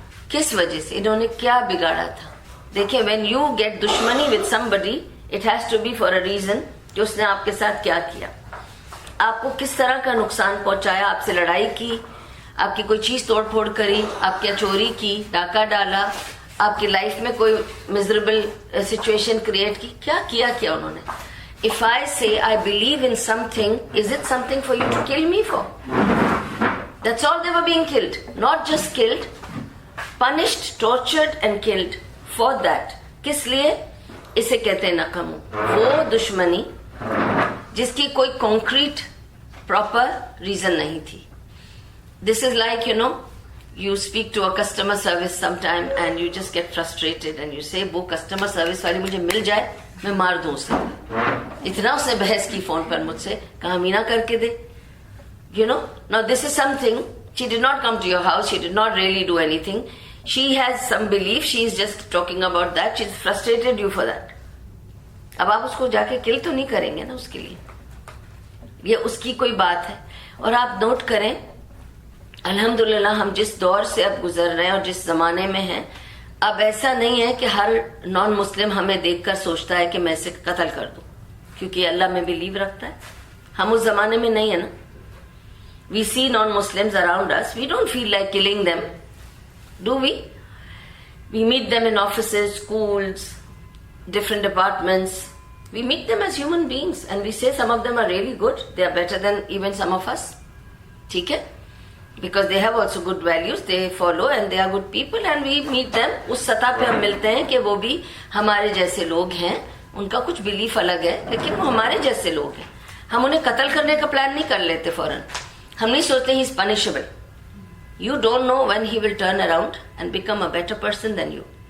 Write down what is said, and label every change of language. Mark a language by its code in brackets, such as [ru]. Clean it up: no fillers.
[ur] کس وجہ سے, انہوں نے کیا بگاڑا تھا. دیکھیں [en] when you get [ur] دشمنی [en] with somebody it has to be for a reason, [ur] کہ اس نے آپ کے ساتھ کیا کیا, آپ کو کس طرح کا نقصان پہنچایا, آپ سے لڑائی کی, آپ کی کوئی چیز توڑ پھوڑ کری, آپ کیا چوری کی, ڈاکہ ڈالا, آپ کی لائف میں کوئی [en] miserable situation [ur] کریٹ کی, کیا انہوں نے. [en] If I say I believe in something, is it something for you to kill me for? That's all they were being killed. Not just killed, punished, tortured and killed for that. [ur] کس لیے؟ اسے کہتے ہیں نقم. وہ دشمنی جس کی کوئی [en] concrete proper reason [ur] نہیں تھی. [en] This is like, you speak to a customer service sometime and you just get frustrated and you say [ur] وہ [en] customer service [ur] والی مجھے مل جائے میں مار دوں اسے. اتنا اس نے بحث کی فون پر مجھ سے, کہا مینا کر کے دے. [en] Now this is something, she did not come to your house, she did not really do anything. She has some belief, she is just talking about that, she's frustrated you for that. [ur] اب آپ اس کو جا کے کل تو نہیں کریں گے نا اس کے لیے, یہ اس کی کوئی بات ہے. اور آپ نوٹ کریں الحمدللہ ہم جس دور سے اب گزر رہے ہیں اور جس زمانے میں ہیں, اب ایسا نہیں ہے کہ ہر نان مسلم ہمیں دیکھ کر سوچتا ہے کہ میں اسے قتل کر دوں کیونکہ اللہ میں بلیو رکھتا ہے. ہم اس زمانے میں نہیں ہے نا. [en] We see non-Muslims around us, we don't feel like killing them, do we? We meet them in offices, schools, different departments. We meet them as human beings and we say some of them are really good, they are better than even some of us. [ur] ٹھیک ہے, [en] because they have also good values, they follow and they are good people and we meet them. [ur] اس سطح پہ ہم ملتے ہیں کہ وہ بھی ہمارے جیسے لوگ ہیں, ان کا کچھ بلیف الگ ہے لیکن وہ ہمارے جیسے لوگ ہیں. ہم انہیں قتل کرنے کا پلان نہیں کر لیتے فوراً, ہم نہیں سوچتے [en] He is punishable. You don't know when he will turn around and become a better person than you.